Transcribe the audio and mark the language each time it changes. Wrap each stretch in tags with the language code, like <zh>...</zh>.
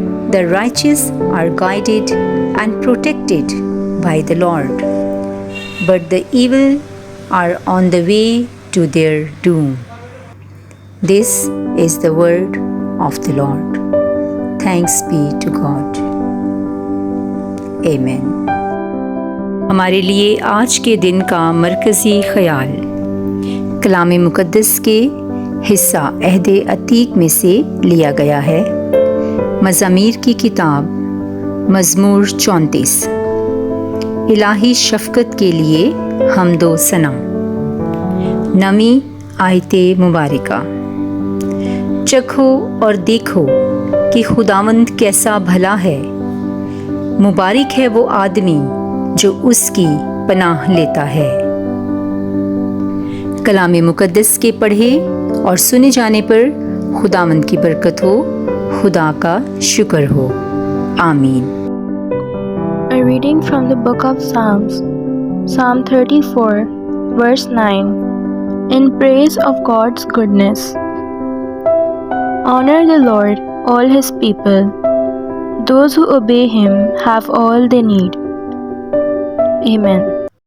<en>The righteous are guided and protected by the Lord, but the evil are on the way to their doom. This is the word of the Lord. Thanks be to God.</en> <ur>Amen۔ ہمارے لیے آج کے دن کا مرکزی خیال کلام مقدس کے حصہ عہد عتیق میں سے لیا گیا ہے۔ مزامیر کی کتاب مزمور 34۔ الہی شفقت کے لیے حمد و ثنا۔ نویں آیت مبارکہ۔ چکھو اور دیکھو کہ خداوند کیسا بھلا ہے، مبارک ہے وہ آدمی جو اس کی پناہ لیتا ہے۔ کلام مقدس کے پڑھے اور سنے جانے پر خداوند کی برکت ہو، خدا کا شکر ہو، آمین۔</ur> <en>A reading from the book of Psalms, Psalm 34, verse 9, in praise of God's goodness. Honor the Lord, all His people. Those who obey Him have all they need. Amen.</en>